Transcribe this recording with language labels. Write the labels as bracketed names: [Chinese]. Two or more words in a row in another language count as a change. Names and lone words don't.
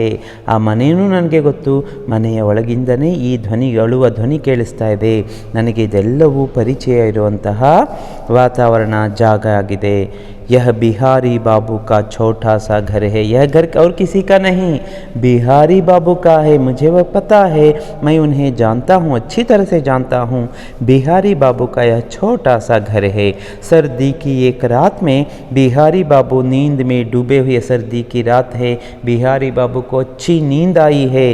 [Kannada] ಆ ಮನೆಯೂ ನನಗೆ ಗೊತ್ತು, ಮನೆಯ ಒಳಗಿಂದನೇ ಈ ಧ್ವನಿ, ಅಳುವ ಧ್ವನಿ ಕೇಳಿಸ್ತಾ ಇದೆ। ನನಗೆ ಇದೆಲ್ಲವೂ ಪರಿಚಯ ಇರುವಂತಹ ವಾತಾವರಣ, ಜಾಗ ಆಗಿದೆ। [Hindi] यह बिहारी बाबू का छोटा सा घर है। यह घर और किसी का नहीं, बिहारी बाबू का है। मुझे वह पता है, मैं उन्हें जानता हूँ, अच्छी तरह से जानता हूँ। बिहारी बाबू का यह छोटा सा घर है। सर्दी की एक रात में बिहारी बाबू नींद में डूबे हुए, सर्दी की रात है, बिहारी बाबू को अच्छी नींद आई है।